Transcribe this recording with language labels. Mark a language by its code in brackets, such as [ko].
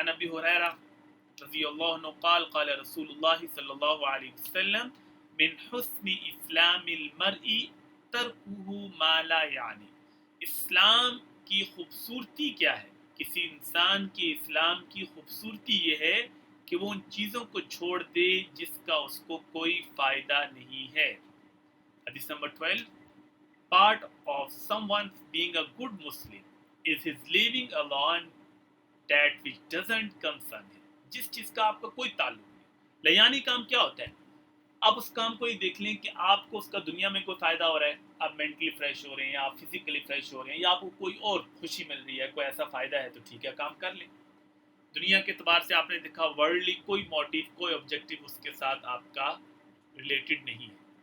[ar] عن ابی ہریرہ رضی اللہ عنہ قال قال رسول اللہ صلی اللہ علیہ وسلم من حسن اسلام المرء ترکہ ما لا یعنی. [ur] اسلام کی خوبصورتی کیا ہے؟ کسی انسان کے اسلام کی خوبصورتی یہ ہے کہ وہ ان چیزوں کو چھوڑ دے جس کا اس کو کوئی فائدہ نہیں ہے. حدیث number 12. [en] Part of someone being a good Muslim is his leaving alone that which doesn't concern him. [ur] جس چیز کا آپ کا کوئی تعلق نہیں. لیانی کام کیا ہوتا ہے؟ آپ اس کام کو ہی دیکھ لیں کہ آپ کو اس کا دنیا میں کوئی فائدہ ہو رہا ہے, آپ مینٹلی فریش ہو رہے ہیں یا آپ فزیکلی فریش ہو رہے ہیں یا آپ کو کوئی اور خوشی مل رہی ہے, کوئی ایسا فائدہ ہے تو ٹھیک ہے کام کر لیں. دنیا کے اعتبار سے آپ نے دیکھا ورلڈلی کوئی موٹیو کوئی آبجیکٹیو اس کے ساتھ آپ کا ریلیٹڈ نہیں ہے.